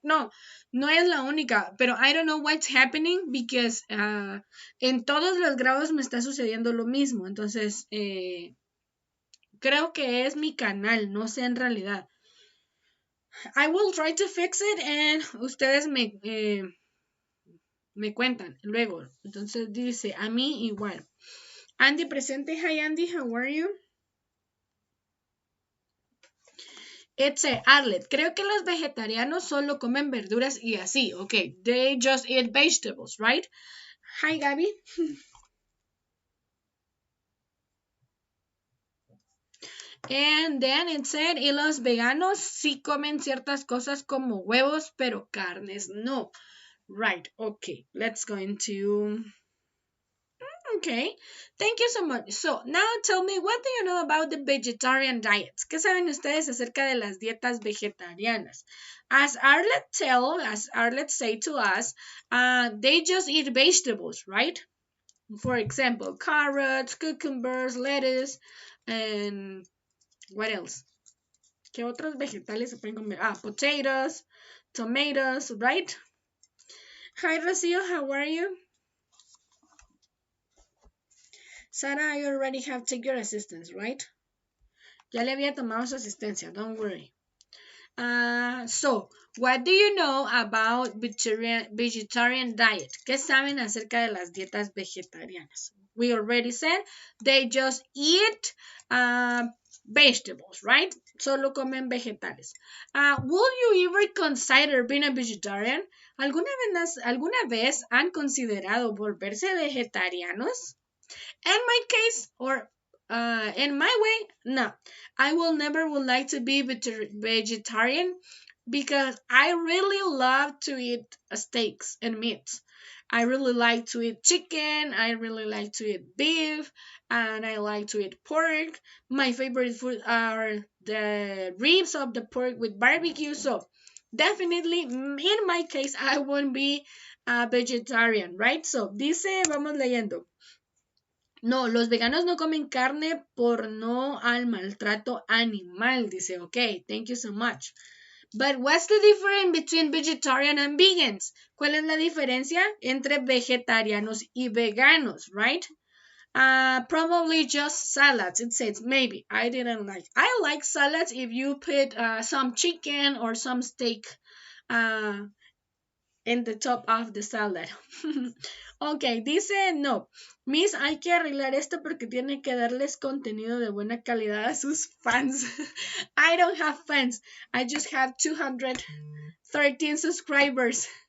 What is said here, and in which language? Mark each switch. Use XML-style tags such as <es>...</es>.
<es>No, no es la única, pero</es> <en>I don't know what's happening because</en> <es>en todos los grados me está sucediendo lo mismo, entonces creo que es mi canal, no sé en realidad.</es> <en>I will try to fix it and</en> <es>ustedes me cuentan luego. Entonces dice, a mí igual.</es> <en>Andy presente, hi Andy, how are you?</en> <es>Etce, Arlet, creo que los vegetarianos solo comen verduras y así, ok.</es> <en>They just eat vegetables, right? Hi, Gaby. And then it said,</en> <es>y los veganos sí comen ciertas cosas como huevos, pero carnes no.</es> <en>Right, okay. Let's go into... Okay, thank you so much. So, now tell me, what do you know about the vegetarian diets?</en> <es>¿Qué saben ustedes acerca de las dietas vegetarianas?</es> <en>As Arlet say to us, they just eat vegetables, right? For example, carrots, cucumbers, lettuce, and what else?</en> <es>¿Qué otros vegetales se pueden comer?</es> <en>Potatoes, tomatoes, right? Hi, Rocio, how are you? Sarah, I already have taken your assistance, right?</en> <es>Ya le había tomado su asistencia,</es> <en>don't worry. So, what do you know about vegetarian diet? ¿Qué saben acerca de las dietas vegetarianas? We already said they just eat vegetables, right?</en> <es>Solo comen vegetales.</es> <en>Will you ever consider being a vegetarian?</en> <es>¿Alguna vez han considerado volverse vegetarianos?</es> <en>In my case, or in my way, no. I will never would like to be vegetarian because I really love to eat steaks and meats. I really like to eat chicken, I really like to eat beef, and I like to eat pork. My favorite food are the ribs of the pork with barbecue. So definitely, in my case, I won't be a vegetarian, right?</en> <es>So dice, vamos leyendo. No, los veganos no comen carne por no al maltrato animal, dice, ok,</es> <en>thank you so much. But what's the difference between vegetarian and vegans?</en> <es>¿Cuál es la diferencia entre vegetarianos y veganos, right?</es> <en>Probably just salads, it says, maybe. I didn't like. I like salads if you put some chicken or some steak in the top of the salad.</en> <es>Ok, dice no. Miss, hay que arreglar esto porque tiene que darles contenido de buena calidad a sus fans.</es> <en>I don't have fans. I just have 213 subscribers.</en>